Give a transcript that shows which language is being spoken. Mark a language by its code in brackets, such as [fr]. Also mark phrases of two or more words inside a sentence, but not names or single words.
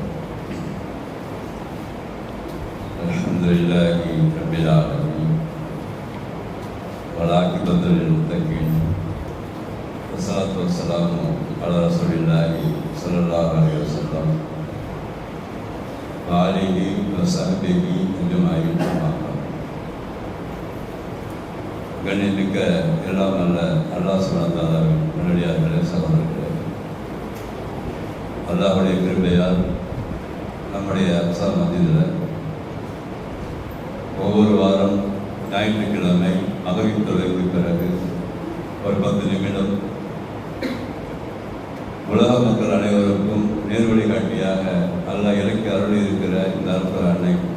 [ar] الحمد لله رب العالمين والعاقبة للمتقين والصلاة والسلام على رسول الله صلى الله عليه وسلم وآله وصحبه أجمعين. [ta] கண்ணியமிக்க எல்லாம் நல்ல [ar] الله سبحانه وتعالى [ta] நல்லடியார்களே, சகோதரர்களே, அல்லாஹ்வுடைய கிருபையால் நம்முடைய அக்ஸா மஸ்ஜிதில் ஒவ்வொரு வாரம் ஞாயிற்றுக்கிழமை மகரிப் தொழுகைக்கு பிறகு ஒரு 10 நிமிடம் உலக மக்கள் அனைவருக்கும் நேர்வழி காட்டியாக அல்லாஹ் இறக்கி அருளி இருக்கிற இந்த அல்குர்ஆனை